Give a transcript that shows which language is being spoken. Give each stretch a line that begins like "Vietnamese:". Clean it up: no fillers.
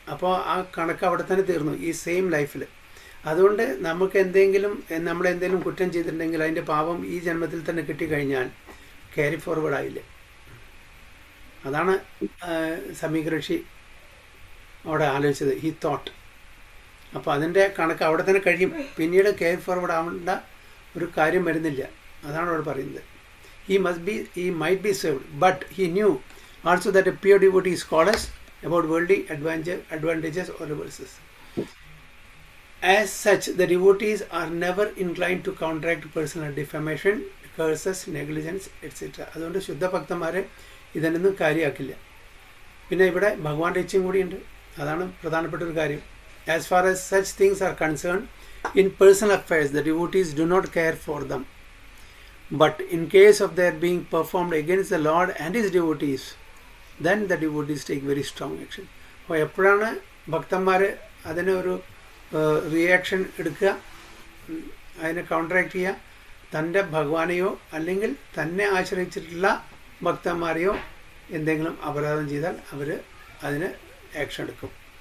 Malayalam: അപ്പോൾ ആ കണക്ക് അവിടെ തന്നെ തീർന്നു ഈ സെയിം ലൈഫിൽ. അതുകൊണ്ട് നമുക്ക് നമ്മളെന്തെങ്കിലും കുറ്റം ചെയ്തിട്ടുണ്ടെങ്കിൽ അതിൻ്റെ പാപം ഈ ജന്മത്തിൽ തന്നെ കിട്ടിക്കഴിഞ്ഞാൽ ക്യാരി ഫോർവേഡ് ആയില്ല. അതാണ് സമീക ഋഷി അവിടെ ആലോചിച്ചത്.
English: He thought.
Malayalam: അപ്പോൾ അതിൻ്റെ കണക്ക് അവിടെ തന്നെ കഴിയും. പിന്നീട് ക്യാരി ഫോർവേഡ് ആവേണ്ട ഒരു കാര്യം വരുന്നില്ല. അതാണ് അവിടെ പറയുന്നത്.
English: He might be saved, but he knew also that a pure devotee is cautious about worldly advantages or reverses. As such, the devotees are never inclined to counteract personal defamation, curses, negligence, etc.
Malayalam: അതുകൊണ്ട് ശുദ്ധ ഭക്തന്മാരെ ഇതിനൊന്നും കാര്യമാക്കില്ല. പിന്നെ ഇവിടെ ഭഗവാന്റെ ഇച്ഛയും കൂടിയുണ്ട്. അതാണ് പ്രധാനപ്പെട്ട ഒരു കാര്യം.
English: As far as such things are concerned, in personal affairs, the devotees do not care for them. But in case of their being performed against the Lord and his devotees, then the devotees take very strong action.
Malayalam: അപ്പോൾ എപ്പോഴാണ് ഭക്തന്മാർ അതിന് ഒരു reaction എടുക്കുക, അതിനെ counteract ചെയ്യുക? തൻ്റെ ഭഗവാനെയോ അല്ലെങ്കിൽ തന്നെ ആശ്രയിച്ചിട്ടുള്ള ഭക്തന്മാരെയോ എന്തെങ്കിലും അപരാധം ചെയ്താൽ അവർ അതിന് ആക്ഷൻ എടുക്കും.